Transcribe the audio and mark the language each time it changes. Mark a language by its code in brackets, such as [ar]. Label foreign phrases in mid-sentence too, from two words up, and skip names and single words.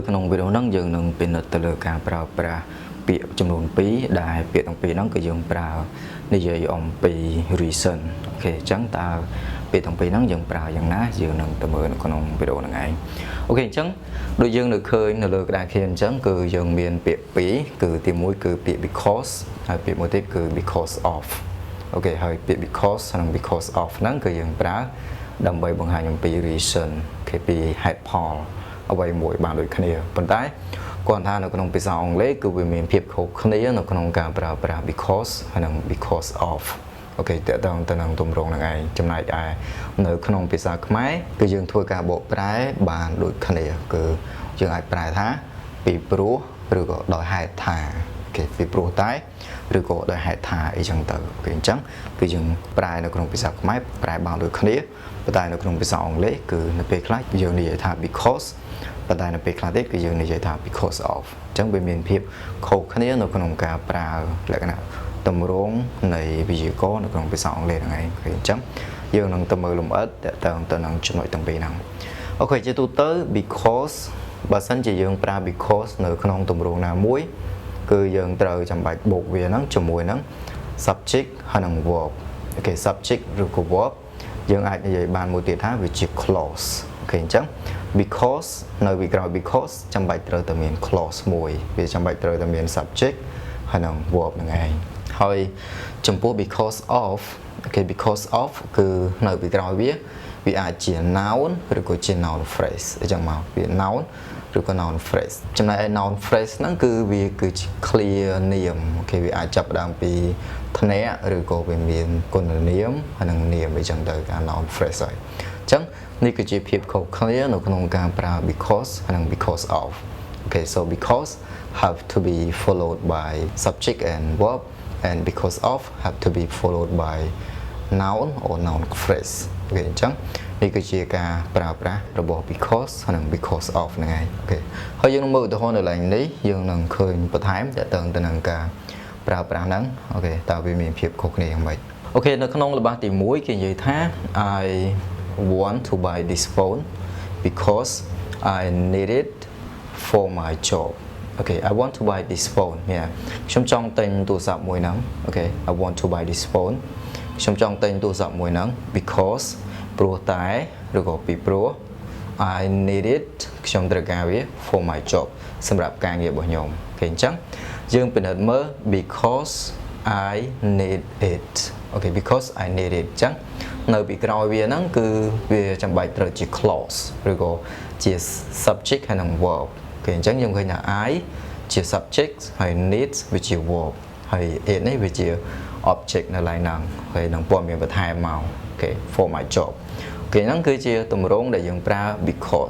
[km] ក្នុងវីដេអូហ្នឹងយើងនឹងពិនិត្យទៅលើការប្រើប្រាស់ពាក្យចំនួន2ដែលពាក្យទាំងពីរហ្នឹងគឺយើងប្រើនិយាយអំពី reason អូ ខេអញ្ចឹងតើពាក្យទាំងពីរហ្នឹងយើងប្រើយ៉ាងណាយើងនឹងទៅមើលនៅក្នុងវីដេអូហ្នឹងឯងអូខេអញ្ចឹងដូចយើងនៅ ឃើញនៅលើក្តារខៀនអញ្ចឹងគឺយើងមានពាក្យ2គឺទី1គឺពាក្យ because ហើយពាក្យមួយទៀតគឺ [en] because of [km] អូខេហើយពាក្យ because និង [en] because of [km] ហ្នឹងគឺយើងប្រើដើម្បីបង្ហាញអំពី reason គេពីហេតុផលអ្វីមួយបានដូចគ្នាប៉ុន្តែគាត់ថានៅក្នុងភាសាអង់គ្លេសគឺវាមានភាពខុសគ្នានៅក្នុងការប្រើប្រាស់ because ហើយនិង [en] because of [km] អូខេតើតើ ទៅនឹងទម្រង់ហ្នឹងឯងចំណែកឯនៅក្នុងភាសាខ្មែរគឺយើងធ្វើការបកប្រែបានដូចគ្នាគឺយើង អាចប្រែថាពីព្រោះឬក៏ដោយហេតុថាអូខេពីព្រោះតែឬក៏ដោយហេតុថាអីចឹងទៅអូខេអញ្ចឹងគឺយើងប្រែនៅក្នុងភាសាខ្មែរប្រែបានដូចគ្នាប៉ុន្តែនៅក្នុងភាសាអង់គ្លេសគឺនៅពេលខ្លះយើងនិយាយថា becauseប៉ុន្តែនៅពេលខ្លះទៀតគឺយើងនិយាយថា [en] because of [km] អញ្ចឹងវាមានភាពខុសគ្នានៅក្នុងការប្រើលក្ខណៈទម្រង់នៃវិយាករណ៍នៅក្នុងភា សាអង់គ្លេសហ្នឹងឯងគឺអញ្ចឹងយើងនឹងទៅមើលលម្អិតតើទៅនឹងចំណុចទាំងពីរហ្នឹងអូខេជាទូទៅ because បើសិនជាយើងប្រើ because នៅក្នុងទម្រង់ណាមួយគឺយើងត្រូវចាំបាច់បូកវាហ្នឹងជាមួយនឹង subject ហើយនឹង verb អូខេ subject ឬក៏ verb យើងអាចនិយាយបានមួយទៀតថាវាជា clause អូខេអញ្ចឹង because នៅពីក្រោយ because ចាំបាច់ត្រូវ តែមាន clause មួយវាចាំបាច់ត្រូវតែមាន subject ហើយនឹង verb ហ្នឹងឯងហើយចំពោះ [en] because of [km] អូខេ [en] because of [km] គឺនៅពីក្រោយវាអាចជា noun ឬក៏ជា [en] noun phrase [km] អញ្ចឹងមកវា noun ឬក៏ [en] noun phrase [km] ចំណែកឯ [en] noun phrase [km] ហ្នឹងគឺវាគឺជា clear នាម អូខេវាអាចចាប់ផ្ដើមពីធ្នាក់ឬក៏វាមានគុណនាមហើយនឹងនាមអីចឹងទៅការ noun phrase ហើយអញ្ចឹងនេះគឺជាភាពខុសគ្នានៅក្នុងការប្រើ because ហើយនិង [en] because of okay so because have to be followed by subject and verb and because of have to be followed by noun or noun phrase [km] អូខេអញ្ចឹងនេះគឺជាការប្រើប្រាស់របស់ because ហើយនិង [en] because of [km] ហ្នឹងឯងអូខេហើយយើងនឹងមើលឧទាហរណ៍នៅឡើងនេះយើងនឹងឃើញបន្ថែមតើតើទៅនឹងការប្រើប្រាស់ហ្នឹងអូខេតើវាមានភាពខុសគ្នាយ៉ាងម៉េចអូខេនៅក្នុងល្បះទី1គេនិយាយថា [en] I want to buy this phone because I need it for my job okay I want to buy this phone yeah [km] ខ្ញុំចង់ទិញទូរស័ព្ទមួយហ្នឹង [en] okay I want to buy this phone [km] ខ្ញុំចង់ទិញទូរស័ព្ទមួយហ្នឹង because ព្រោះតែឬក៏ពីព្រោះ [en] I need it [km] ខ្ញុំត្រូវការវា [en] for my job [km] សម្រាប់ការងាររបស់ខ្ញុំអូខេអញ្ចឹងយើងពិនិត្យមើល [en] because I need it okay because I need it [km] អញ្ចឹងនៅពីក្រោយវាហ្នឹងគឺវាចាំបាច់ត្រូវជា clause ឬក៏ជា subject ហើយនិង verb គេអញ្ចឹងយើងឃើញថា I ជា subject ហើយ need វាជា verb ហើយ it នេះវាជា object នៅឡើយហ្នឹងហើយនឹងព័ត៌មានបន្ថែមមកអូខេ [en] for my job [km] គេហ្នឹងគឺជាទម្រង់ដែលយើងប្រើ because